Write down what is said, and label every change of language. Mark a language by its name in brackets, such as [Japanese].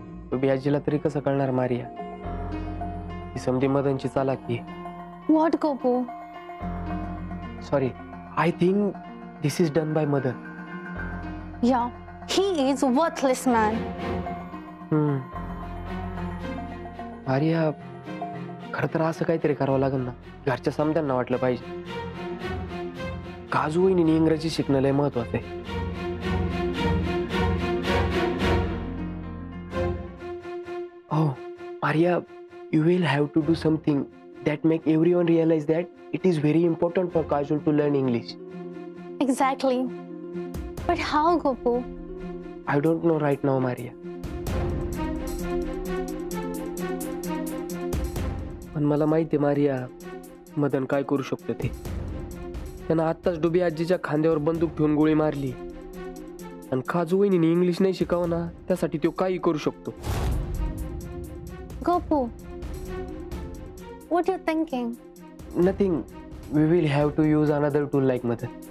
[Marathi] डुबी आजीला तरी कसं कळणार मारिया? ही समधी मदनची चालाकी. [English] What, Gopu? Sorry, I think this is done by Madan. Yeah, he is worthless man. [Marathi] Maria, खरं तर असं काहीतरी करावं लागेल ना. घरच्या समध्यांना वाटलं पाहिजे. काजू वहिनी इंग्रजी शिकणं लय महत्वाचं आहे. [English] हो Maria, you will have to do something that make everyone realize that it is very important for Kajol to learn English. Exactly. But how, Gopu? I don't know right now, Maria. [Marathi] पण मला माहिती आहे Maria, Madan काय करू शकतो ते. त्यानं आत्ताच डुबी आजीच्या खांद्यावर बंदूक ठेवून गोळी मारली. आणि काजू वहिनीने इंग्लिश नाही शिकावं ना, त्यासाठी तो काही करू शकतो. [English] Gopu, what are you thinking? Nothing. We will have to use another tool like Madan.